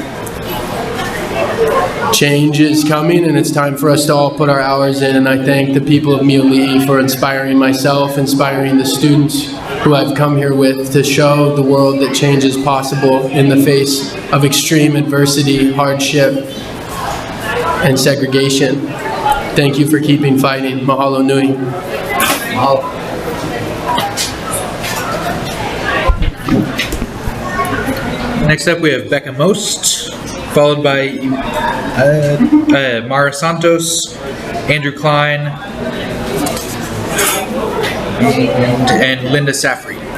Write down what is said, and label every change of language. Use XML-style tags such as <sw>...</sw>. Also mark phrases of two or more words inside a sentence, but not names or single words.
<en>Change is coming, and it's time for us to all put our hours in, and I thank the people of Miloli'i for inspiring myself, inspiring the students who I've come here with to show the world that change is possible in the face of extreme adversity, hardship, and segregation. Thank you for keeping fighting.</en> <haw>Mahalo nui.</haw> <en>Mahalo. Next up, we have Becca Most, followed by Mara Santos, Andrew Klein, and Linda Safri.</en>